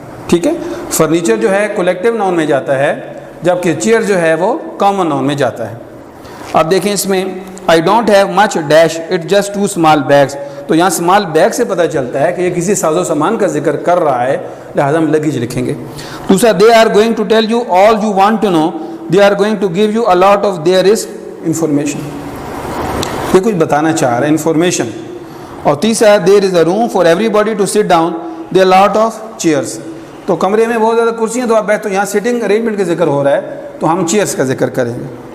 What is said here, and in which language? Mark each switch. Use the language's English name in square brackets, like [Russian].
[Urdu] ٹھیک ہے, فرنیچر جو ہے کولیکٹیو ناؤن میں جاتا ہے, جبکہ چیئر جو ہے وہ کامن ناؤن میں جاتا ہے. اب دیکھیں اس میں [English] I don't have much dash, it just 2 small bags. [Urdu] تو یہاں اسمال بیگ سے پتہ چلتا ہے کہ یہ کسی ساز و سامان کا ذکر کر رہا ہے, لہٰذا ہم لگیج لکھیں گے. دوسرا, [English] They are going to tell you all you want to know they are going to give you a lot of there is information. [Urdu] یہ کچھ بتانا چاہ رہا ہے انفارمیشن. اور تیسرا ہے [English] There is a room for everybody to sit down there are lot of chairs. [Urdu] تو کمرے میں بہت زیادہ کرسیاں تو آپ بیٹھ, تو یہاں سٹنگ ارینجمنٹ کا ذکر ہو رہا ہے تو ہم چیئرس کا ذکر کریں گے.